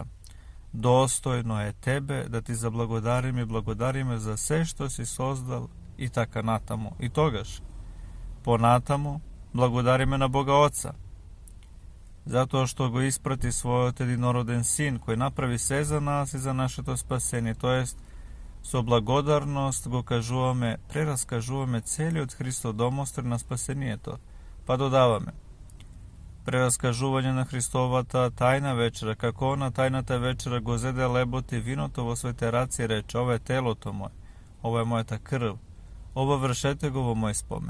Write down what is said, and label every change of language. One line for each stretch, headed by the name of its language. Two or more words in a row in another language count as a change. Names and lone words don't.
Macedonian: Достојно је тебе да ти заблагодарим и благодарим за све што си создал и така натамо. И тогаш, понатамо, благодариме на Бога Оца, зато што го испрати свој единороден син, који направи све за нас и за наше то спасение, то јест Со благодарност го кажуваме, прераскажуваме целиот Христов домостр на спасението. Па додаваме прераскажување на Христовата тајна вечера, како на тајната вечера го зеде лебот и виното во своите раци и рече: ова е телото моје, ова е мојата крв, ова вршете го во мој спомен.